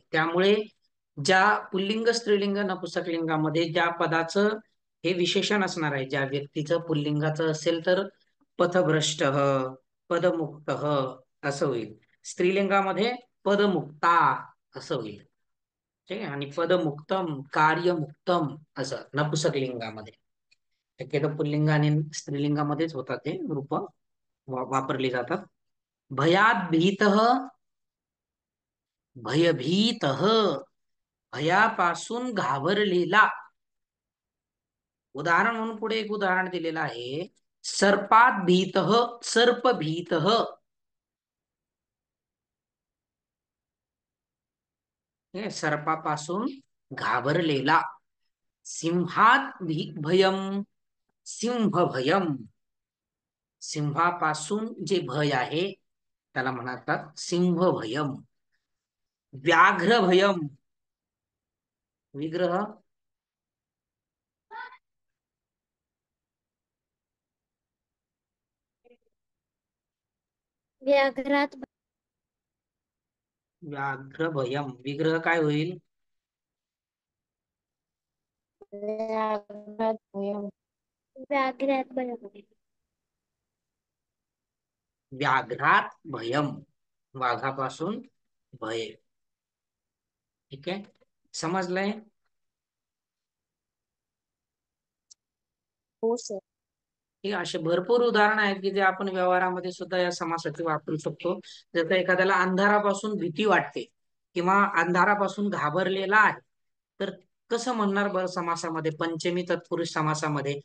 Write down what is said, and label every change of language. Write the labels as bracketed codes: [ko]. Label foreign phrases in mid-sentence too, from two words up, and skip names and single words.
[mr] त्यामुळे ज्या पुल्लिंग, स्त्रीलिंग, नपुंसकलिंगामध्ये ज्या पदाचं हे विशेषण असणार आहे, ज्या व्यक्तीचं पुल्लिंगाचं असेल तर पथभ्रष्ट, पदमुक्त असं होईल. स्त्रीलिंगामध्ये पदमुक्ता असं होईल. ठीक आहे. आणि [sa] पदमुक्तम, कार्यमुक्तम [mr] असं नपुंसकलिंगामध्ये. शक्यतो पुल्लिंग आणि स्त्रीलिंगामध्येच होतात ते रूप वापरली जातात. [sa] भयात भीतः, भयभीतः, [mr] भयापासून घाबरलेला. उदाहरण म्हणून पुढे एक उदाहरण दिलेलं आहे. [sa] सर्पात भीतः, सर्प भीतः. [mr] हे सर्पापासून घाबरलेला. [sa] सिंहात भयम, सिंह भयम. [mr] सिंहापासून जे भय आहे त्याला म्हणतात [sa] सिंह भयम. व्याघ्र भयम, विग्रह. व्याघ्रात व्याघ्र भयम, [mr] विग्रह काय होईल? [sa] व्याघ्रात भयम. व्याघ्रात भयम. व्याघ्रात भयम, [mr] वाघापासून भय. ठीक आहे, समजलंय? हो सर. हे असे भरपूर उदाहरण आहेत की जे आपण व्यवहारामध्ये सुद्धा या समासाचे वापरू शकतो. जर एखाद्याला अंधारापासून भीती वाटते किंवा अंधारापासून घाबरलेला आहे, तर कसं म्हणणार बरं समासामध्ये, पंचमी तत्पुरुष समासामध्ये?